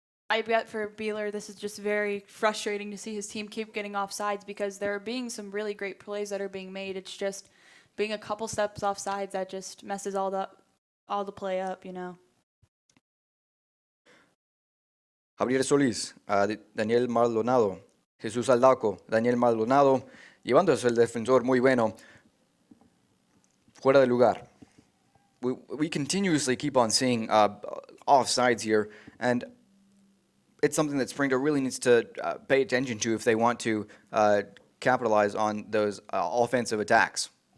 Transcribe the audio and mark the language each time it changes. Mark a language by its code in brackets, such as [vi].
[en] I bet for Beeler, this is just very frustrating to see his team keep getting offsides, because there are being some really great plays that are being made. It's just being a couple steps offsides that just messes all the play up, you know. [es] Javier Solís, Daniel Maldonado, Jesus Aldaco, Daniel Maldonado, llevándose el defensor muy bueno, fuera de lugar. [en] We continuously keep on seeing offsides here, and it's something that Springdale really needs to pay attention to if they want to capitalize on those offensive attacks.